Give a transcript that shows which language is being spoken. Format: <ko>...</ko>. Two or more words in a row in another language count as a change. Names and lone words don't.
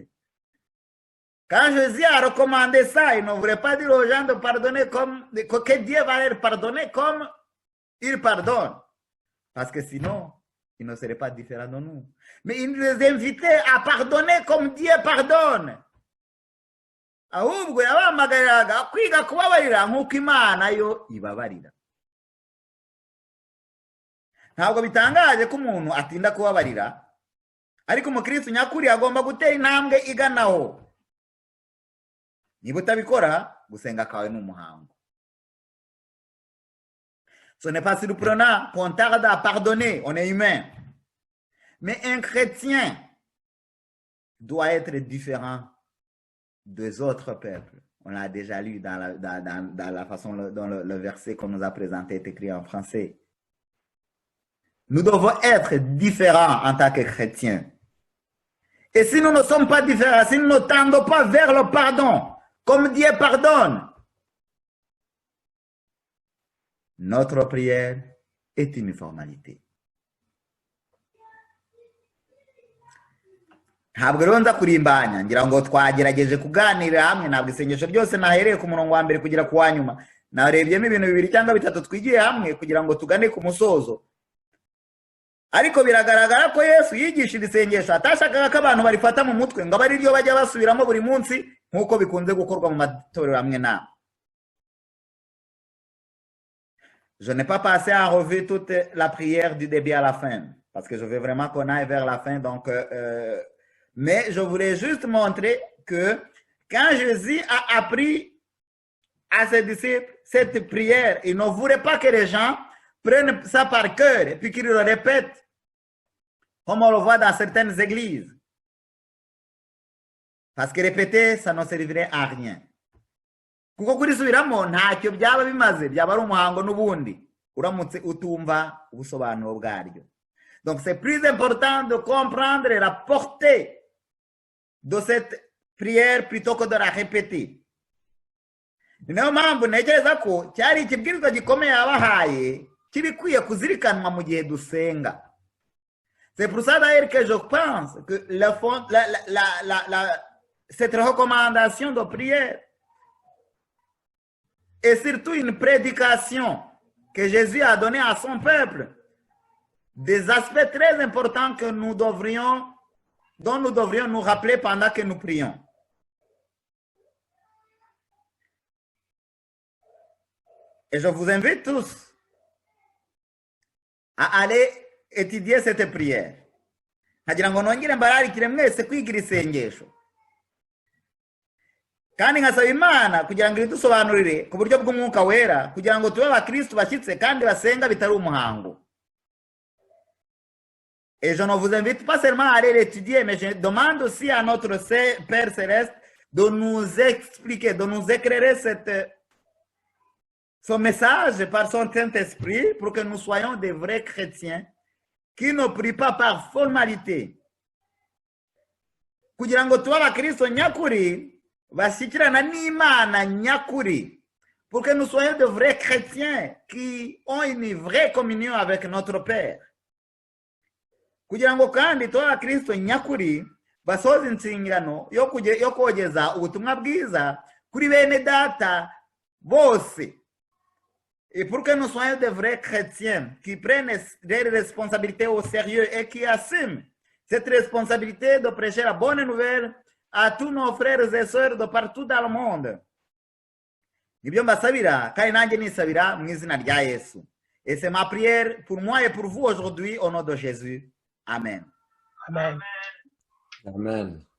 <fr>Quand Jésus a recommandé ça, il ne voulait pas dire aux gens de pardonner que Dieu va leur pardonner comme il pardonne, parce que sinon il ne serait pas différent de nous. Mais il les invitait à pardonner comme Dieu pardonne.</fr> <rw>Ahubwo yabamagariraga kwiga kubabarira nk'uko Imana yo ibabarira. Ntabwo bitangaje ko umuntu atinda kubabarira, ariko umukristo nyakuri agomba gutera intambwe iganaho. Niba utabikora, gusenga kwawe ni umuhango.</rw> <fr>Ce n'est pas surprenant qu'on tarde à pardonner, on est humain. Mais un chrétien doit être différent des autres peuples. On l'a déjà lu dans la façon dont le verset qu'on nous a présenté est écrit en français. Nous devons être différents en tant que chrétiens. Et si nous ne sommes pas différents, si nous ne tendons pas vers le pardon, comme Dieu pardonne, notre prière est une formalité.</fr> <rw>Ntabwo rero nza kurimbanya, ngira ngo twagerageje kuganira hamwe, ntabwo isengesho ryose nahereye ku murongo wa mbere kugira ku wa nyuma. Narebyemo ibintu bibiri cyangwa bitatu twigiye hamwe kugira ngo tugane ku musozo. Ariko biragaragara ko Yesu yigishije isengesho atashakaga ko abantu barifata mu mutwe ngo bari ryo bajya basubiramo buri munsi nk'uko bikunze gukorwa mu matorero amwe na.</rw> <fr>Je n'ai pas passé à revue toute la prière du début à la fin, parce que je veux vraiment qu'on aille vers la fin. Donc, mais je voulais juste montrer que quand Jésus a appris à ses disciples cette prière, il ne voulait pas que les gens prennent ça par cœur et puis qu'ils le répètent, comme on le voit dans certaines églises. Parce que répéter, ça ne servirait à rien.</fr> <rw>Kuko kurisubiramo ntacyo byaba bimaze, byaba ari umuhango n'ubundi uramutse utumva ubusobanuro bwaryo.</rw> <fr>Donc c'est plus important de comprendre la portée de cette prière plutôt que de la répéter.</fr> <rw>Niyo mpamvu ntekereza ko cyari ikibwirizwa gikomeye yabahaye kibikwiye kuzirikanwa mu gihe dusenga.</rw> <fr>C'est pour ça d'ailleurs que je pense que cette recommandation de prière et surtout une prédication que Jésus a donnée à son peuple, des aspects très importants que dont nous devrions nous rappeler pendant que nous prions. Et je vous invite tous à aller étudier cette prière.</fr> <rw>Nkagira ngo nongere mbararikire mwese kwigira isengesho. Kandi nkasaba Imana kugira ngo idusobanurire ku buryo bw'umwuka wera kugira ngo tube abakristo bashyitse kandi basenga bitari umuhango.</rw> <fr>Et je ne vous invite pas seulement à aller l'étudier, mais je demande aussi à notre Père Céleste de nous expliquer, de nous éclairer son message par son Saint-Esprit pour que nous soyons des vrais chrétiens qui ne prient pas par formalité.</fr> <rw>Kugira ngo tube abakristo nyakuri bashyikirana n'Imana nyakuri,</rw> <fr>pour que nous soyons de vrais chrétiens qui ont une vraie communion avec notre Père.</fr> <rw>Kugira ngo kandi tube abakristo nyakuri basohoza inshingano yo kogeza ubutumwa bwiza kuri bene data bose.</rw> <fr>Et pour que nous soyons de vrais chrétiens qui prennent leurs responsabilités au sérieux et qui assument cette responsabilité de prêcher la bonne nouvelle à tous nos frères et sœurs de partout dans le monde.</fr> <rw>Nibyo mbasabira kandi nanjye nisabira mu izina rya Yesu.</rw> <fr>Et c'est ma prière pour moi et pour vous aujourd'hui au nom de Jésus. Amen. Amen. Amen.</fr>